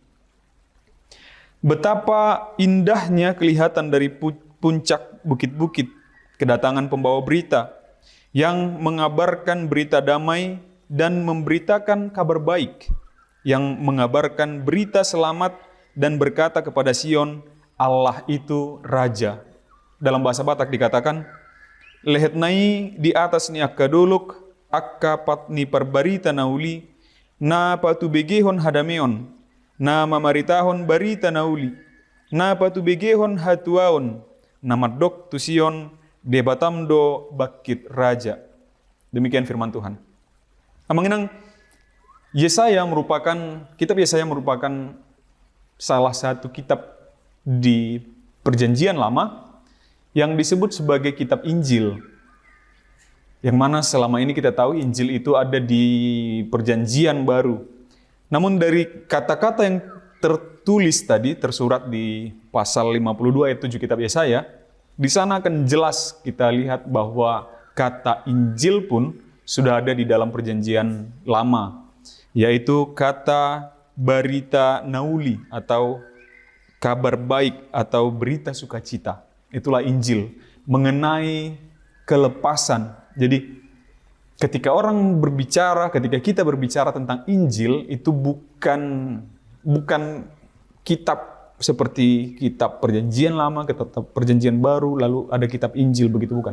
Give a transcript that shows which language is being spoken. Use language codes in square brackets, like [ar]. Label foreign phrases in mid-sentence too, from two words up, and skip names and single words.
[id] Betapa indahnya kelihatan dari puncak bukit-bukit kedatangan pembawa berita yang mengabarkan berita damai dan memberitakan kabar baik, yang mengabarkan berita selamat dan berkata kepada Sion, Allah itu Raja. Dalam bahasa Batak dikatakan, [bbc] Lehet nai di atas ni akka dolok, akka patni perbarita nauli, na patu begehon hadameon, na mamaritahon barita nauli, na patu begehon hatuaon, na madok tu Sion, debatamdo bakit Raja. [id] Demikian firman Tuhan. Amanginang, kitab Yesaya merupakan salah satu kitab di Perjanjian Lama yang disebut sebagai kitab Injil. Yang mana selama ini kita tahu Injil itu ada di Perjanjian Baru. Namun dari kata-kata yang tertulis tadi, tersurat di pasal 52 ayat 7 kitab Yesaya, di sana akan jelas kita lihat bahwa kata Injil pun sudah ada di dalam Perjanjian Lama, yaitu kata [bbc] barita nauli [id] atau kabar baik atau berita sukacita. Itulah Injil, mengenai kelepasan. Jadi ketika kita berbicara tentang Injil, itu bukan kitab seperti kitab Perjanjian Lama, kitab Perjanjian Baru, lalu ada kitab Injil, begitu bukan.